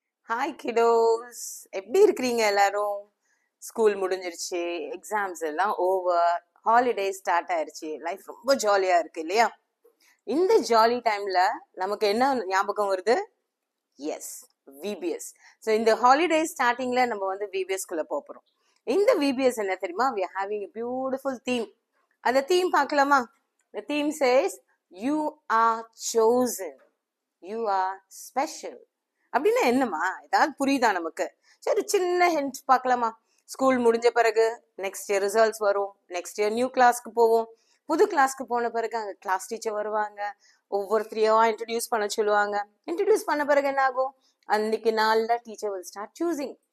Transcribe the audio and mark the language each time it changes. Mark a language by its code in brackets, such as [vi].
[ta] Hi கிடோஸ், எப்படி இருக்கிறீங்க எல்லாரும்? ஸ்கூல் முடிஞ்சிருச்சு, எக்ஸாம்ஸ் எல்லாம் ஓவர், ஹாலிடே ஸ்டார்ட் ஆயிருச்சு, லைஃப் ரொம்ப ஜாலியா இருக்கு இல்லையா? இந்த ஜாலி டைம்ல நமக்கு என்ன ஞாபகம் வருது? S, VBS. ஸோ இந்த ஹாலிடே ஸ்டார்டிங்ல நம்ம வந்து விபிஎஸ் குள்ள போறோம். இந்த விபிஎஸ் என்ன தெரியுமா? [en] we are having a beautiful theme. [ta] அந்த தீம் பார்க்கலாமா? [en] The theme says you are chosen, you are special. [ta] அப்படின்னா என்னமா? ஏதாவது புரியுதா நமக்கு? சரி, சின்ன ஹிண்ட் பார்க்கலாமா? ஸ்கூல் முடிஞ்ச பிறகு நெக்ஸ்ட் இயர் ரிசல்ட்ஸ் வரும், நெக்ஸ்ட் இயர் நியூ கிளாஸ்க்கு போவோம். புது கிளாஸ்க்கு போன பிறகு அங்க கிளாஸ் டீச்சர் வருவாங்க, ஒவ்வொருத்தரையா இன்ட்ரடியூஸ் பண்ண சொல்லுவாங்க. இன்ட்ரடியூஸ் பண்ண பிறகு என்ன ஆகும்? அன்னைக்கு நாள்ல டீச்சர் [en] will start choosing.